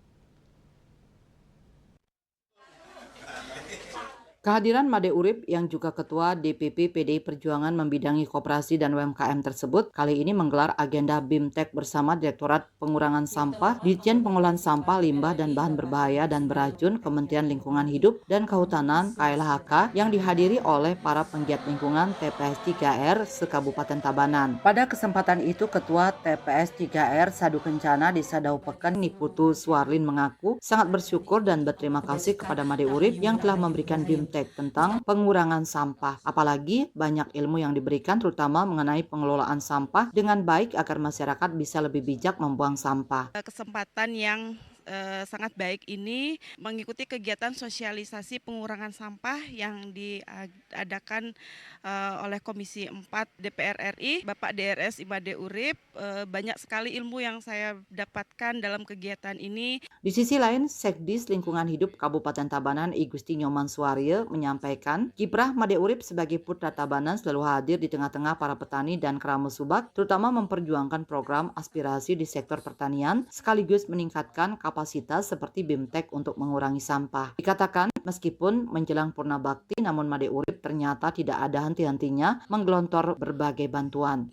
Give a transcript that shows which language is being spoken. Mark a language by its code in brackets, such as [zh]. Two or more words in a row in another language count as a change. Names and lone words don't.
[id] Kehadiran Made Urip yang juga Ketua DPP PDI Perjuangan membidangi koperasi dan UMKM tersebut kali ini menggelar agenda BIMTEK bersama Direktorat Pengurangan Sampah, Ditjen Pengolahan Sampah, Limbah dan Bahan Berbahaya dan Beracun, Kementerian Lingkungan Hidup dan Kehutanan KLHK yang dihadiri oleh para penggiat lingkungan TPS 3R se-Kabupaten Tabanan. Pada kesempatan itu Ketua TPS 3R Sadu Kencana Desa Daupeken Niputu Suarlin mengaku sangat bersyukur dan berterima kasih kepada Made Urip yang telah memberikan BIMTEK tentang pengurangan sampah. Apalagi banyak ilmu yang diberikan terutama mengenai pengelolaan sampah dengan baik agar masyarakat bisa lebih bijak membuang sampah. Kesempatan yang sangat baik ini mengikuti kegiatan sosialisasi pengurangan sampah yang diadakan oleh Komisi 4 DPR RI, Bapak DRS Imade Urip. Banyak sekali ilmu yang saya dapatkan dalam kegiatan ini. Di sisi lain, Sekdis Lingkungan Hidup Kabupaten Tabanan I Gusti Nyoman Suaryo menyampaikan kiprah Made Urip sebagai putra Tabanan selalu hadir di tengah-tengah para petani dan keramu subak, terutama memperjuangkan program aspirasi di sektor pertanian sekaligus meningkatkan kapasitas seperti BIMTEK untuk mengurangi sampah. Dikatakan meskipun menjelang Purna Bakti namun Made Urip ternyata tidak ada henti-hentinya menggelontor berbagai bantuan.